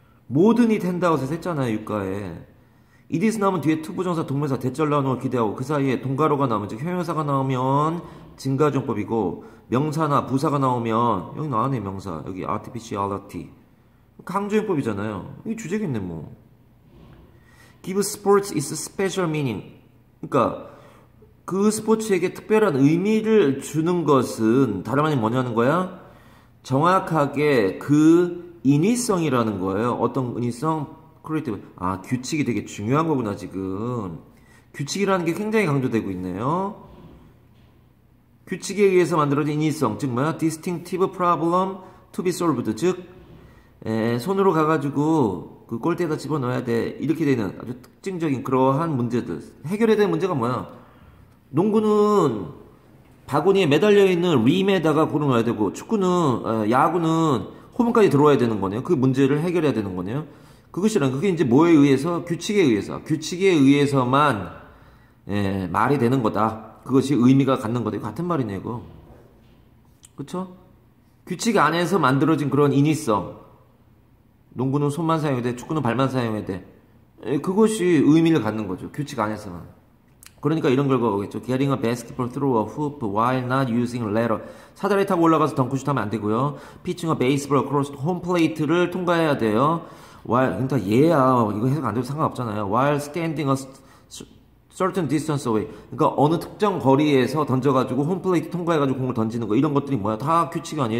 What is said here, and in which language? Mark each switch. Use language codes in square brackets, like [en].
[ko] 모든이 된다고 해서 했잖아요, 유가에. it is 나오면 뒤에 투부정사, 동명사, 대절 나오는 걸 기대하고 그 사이에 동가로가 나오면, 즉 형용사가 나오면 증가정법이고, 명사나 부사가 나오면 여기 나왔네, 명사. 여기 artificiality. 강조용법이잖아요. 이게 주제겠네, 뭐. [en] give sports its special meaning. [ko] 그러니까 그 스포츠에게 특별한 의미를 주는 것은 다름 아닌 뭐냐는 거야? 정확하게 그 인위성이라는 거예요. 어떤 인위성? 크리에이티브. 아, 규칙이 되게 중요한 거구나, 지금. 규칙이라는 게 굉장히 강조되고 있네요. 규칙에 의해서 만들어진 인위성, 즉 뭐야? [en] distinctive problem to be solved. [ko] 즉, 손으로 가가지고 그 골대에다 집어넣어야 돼. 이렇게 되는 아주 특징적인 그러한 문제들. 해결해야 되는 문제가 뭐야? 농구는 바구니에 매달려 있는 림에다가 볼을 넣어야 되고, 축구는, 야구는 홈까지 들어와야 되는 거네요. 그 문제를 해결해야 되는 거네요. 그것이란, 그게 이제 뭐에 의해서? 규칙에 의해서. 규칙에 의해서만, 말이 되는 거다. 그것이 의미가 갖는 거다. 같은 말이네, 이거. 그쵸? 규칙 안에서 만들어진 그런 인위성. 농구는 손만 사용해야 돼. 축구는 발만 사용해야 돼. 그것이 의미를 갖는 거죠. 규칙 안에서만. 그러니까 이런 결과가 오겠죠. [en] Getting a basketball through a hoop while not using ladder. [ko] 사다리 타고 올라가서 덩크슛 하면 안 되고요. [en] Pitching a baseball across [ko] 홈 플레이트를 통과해야 돼요. While, 그러니까 얘야. 이거 해석 안 돼도 상관없잖아요. [en] While standing a certain distance away. [ko] 그러니까 어느 특정 거리에서 던져가지고 홈 플레이트 통과해가지고 공을 던지는 거. 이런 것들이 뭐야? 다 규칙이 아니야.